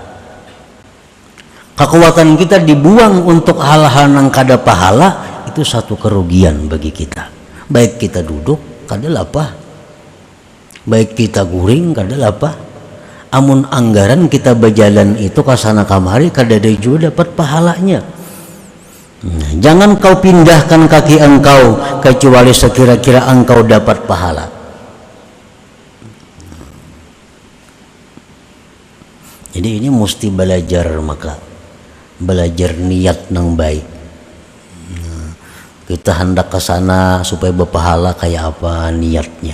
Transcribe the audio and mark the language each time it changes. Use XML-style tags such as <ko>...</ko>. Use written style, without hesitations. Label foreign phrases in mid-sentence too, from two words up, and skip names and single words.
<id>Kekuatan kita dibuang untuk hal-hal yang kada pahala, itu satu kerugian bagi kita.</id> <bjn>Baik kita duduk, kada lapah. Baik kita guring, kada lapah. Amun anggaran kita berjalan itu kasana kamari, kada ada juga dapat pahalanya.</bjn> <id>Jangan kau pindahkan kaki engkau kecuali sekira-kira engkau dapat pahala. Jadi ini mesti belajar, maka belajar niat yang baik. Kita hendak ke sana supaya berpahala kayak apa niatnya.</id>